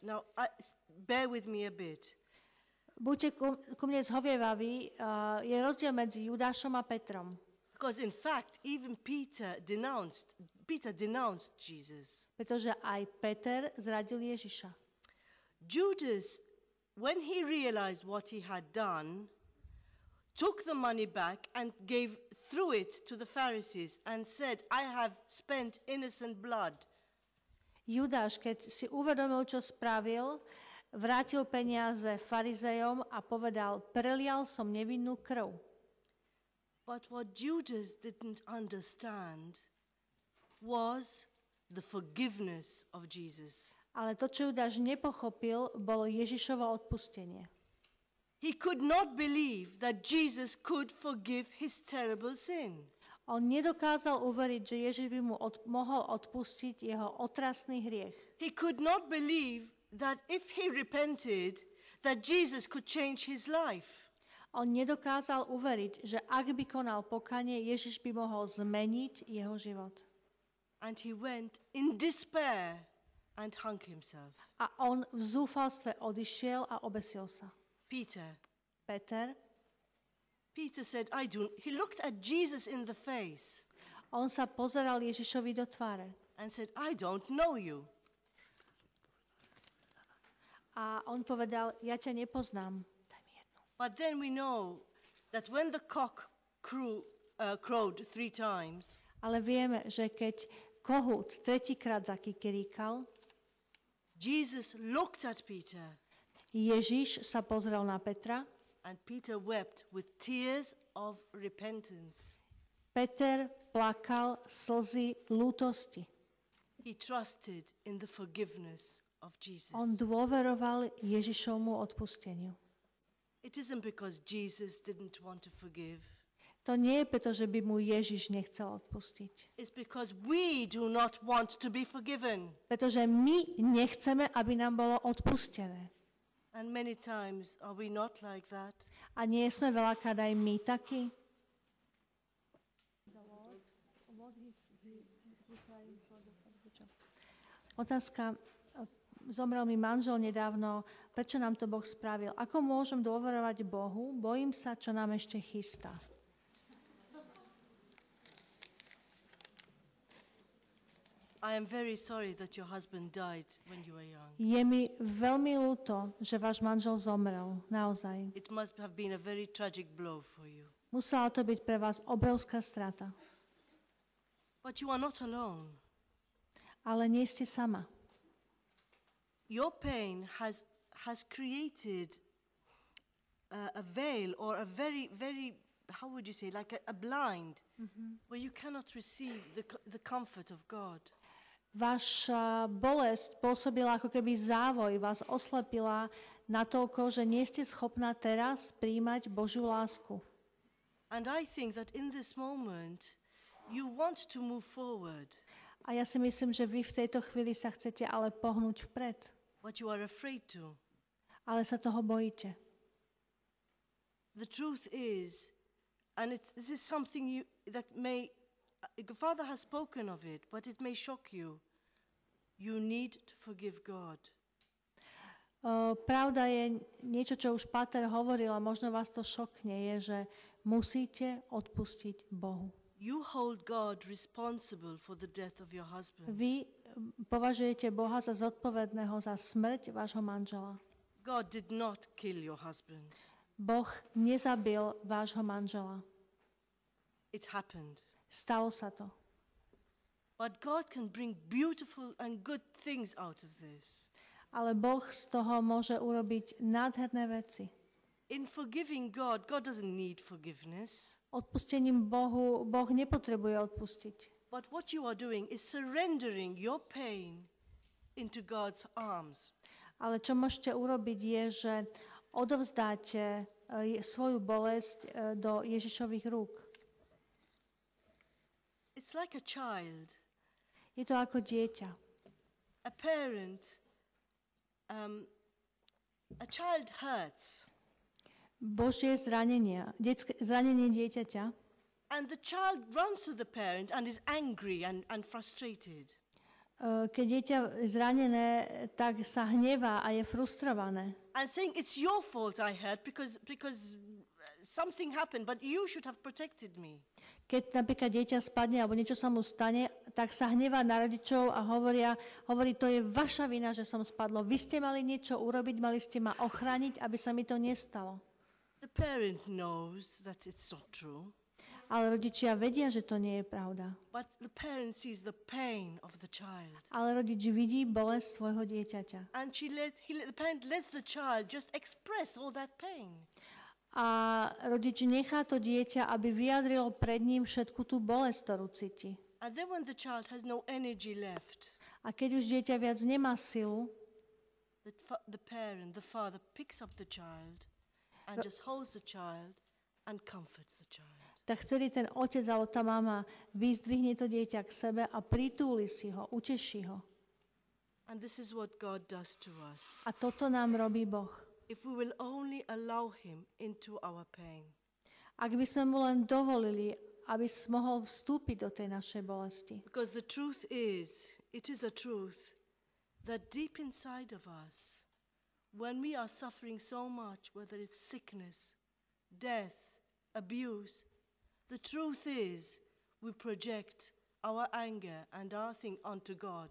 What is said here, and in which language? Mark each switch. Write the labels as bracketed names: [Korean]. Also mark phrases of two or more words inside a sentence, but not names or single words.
[English] Now, bear with me a bit. [Slovak] Buďte ku mne zhovievaví, je rozdiel medzi Judášom a Petrom. [English] Because in fact, even Peter denounced Jesus. [Slovak] Pretože aj Peter zradil Ježiša. [English] Judas, when he realized what he had done, took the money back and threw it to the Pharisees and said, I have spent innocent blood. [Slovak] Judáš, keď si uvedomil, čo spravil, vrátil peniaze farizejom a povedal, prelial som nevinnú krv. [English] But what Judas didn't understand was the forgiveness of Jesus. [Slovak] Ale to, čo Judáš nepochopil, bolo Ježišovo odpustenie. [English] He could not believe that Jesus could forgive his terrible sin. [Slovak] On nedokázal uveriť, že Ježiš by mu mohol odpustiť jeho otrasný hriech. [English] He could not believe that if he repented, that Jesus could change his life. [Slovak] On nedokázal uveriť, že ak by konal pokanie, Ježiš by mohol zmeniť jeho život. [English] And he went in despair and hung himself. [Slovak] A on v zúfalstve odišiel a obesil sa. [English] Peter said, he looked at Jesus in the face. [Slovak] On sa pozeral Ježišovi do tváre. [English] And said, I don't know you. [Slovak] A on povedal, ja ťa nepoznám. Daj mi jednu. [English] But then we know that when the cock crowed 3 times, [Slovak] Ale vieme, že keď kohút tretíkrát zakikiríkal, [English] Jesus looked at Peter. [Slovak] Ježiš sa pozrel na Petra. [English] And Peter wept with tears of repentance. [Slovak] Peter plakal slzy lútosti. [English] He trusted in the forgiveness of Jesus. [Slovak] On dôveroval Ježišovmu odpusteniu. [English] It isn't because Jesus didn't want to forgive. [Slovak] To nie je preto, že by mu Ježiš nechcel odpustiť. [English] It's because we do not want to be forgiven. [Slovak] Pretože my nechceme, aby nám bolo odpustené. [English] And many times are we not like that? [Slovak] A nie sme veľakrát aj my takí? Otázka. Zomrel mi manžel nedávno. Prečo nám to Boh spravil? Ako môžem dôverovať Bohu? Bojím sa, čo nám ešte chystá. [English] I am very sorry that your husband died when you were young. [Slovak] Je mi veľmi ľúto, že váš manžel zomrel. Naozaj. [English] It must have been a very tragic blow for you. [Slovak] Musela to byť pre vás obrovská strata. [English] But you are not alone. [Slovak] Ale nie ste sama. [English] Your pain has created a veil or a very, very, how would you say, like a blind, where you cannot receive the comfort of God. [Slovak] Vaša bolesť pôsobila ako keby závoj, vás oslepila natoľko, že nie ste schopná teraz príjmať Božiu lásku. [English] And I think that in this moment, you want to move forward, [Slovak] A ja si myslím, že vy v tejto chvíli sa chcete ale pohnúť vpred, [English] but you are afraid to. [Slovak] ale sa toho bojíte. [English] The truth is, and this is something that may, Father has spoken of it, but it may shock you. You need to forgive God. [Slovak] Pravda je niečo, čo už Páter hovoril a možno vás to šokne, je, že musíte odpustiť Bohu. [English] You hold God responsible for the death of your husband. [Slovak] Vy považujete Boha za zodpovedného za smrť vášho manžela. [English] God did not kill your husband. [Slovak] Boh nezabil vášho manžela. [English] It happened. [Slovak] Stalo sa to. [English] But God can bring beautiful and good things out of this. [Slovak] Ale Boh z toho môže urobiť nádherné veci. [English] In forgiving God, God doesn't need forgiveness. [Slovak] Odpustením Boh nepotrebuje odpustiť. [English] But what you are doing is surrendering your pain into God's arms. [Slovak] Ale čo môžete urobiť je, že odovzdáte svoju bolesť do Ježišových rúk. [English] It's like a child. [Slovak] Je to ako dieťa. [English] A parent, a child hurts. [Slovak] Božie zranenie dieťaťa. [English] And the child runs to the parent and is angry and frustrated. [Slovak] Keď dieťa je zranené, tak sa hnevá a je frustrované. [English] And saying, it's your fault I hurt because something happened, but you should have protected me. [Slovak] Keď napríklad dieťa spadne alebo niečo sa mu stane, tak sa hnevá na rodičov a hovorí, to je vaša vina, že som spadlo. Vy ste mali niečo urobiť, mali ste ma ochrániť, aby sa mi to nestalo. [English] The parent knows that it's not true. [Slovak] Ale rodičia vedia, že to nie je pravda. [English] But the parent sees the pain of the child. [Slovak] Ale rodič vidí bolesť svojho dieťaťa. [English] And the parent lets the child just express all that pain. [Slovak] A rodič nechá to dieťa, aby vyjadrilo pred ním všetku tú bolesť, ktorú cíti. [English] And then when the child has no energy left, [Slovak] A keď už dieťa viac nemá silu, [English] the father picks up the child and just holds the child and comforts the child. [Slovak] tak vtedy ten otec alebo tá mama vyzdvihne to dieťa k sebe a pritúli si ho, uteší ho. [English] And this is what God does to us. [Slovak] A toto nám robí Boh. [English] If we will only allow him into our pain. [Slovak] Ak by sme mu len dovolili, aby mohol vstúpiť do tej našej bolesti. [English] Because the truth is, it is a truth that deep inside of us, when we are suffering so much, whether it's sickness, death, abuse, the truth is we project our anger and our thing onto God.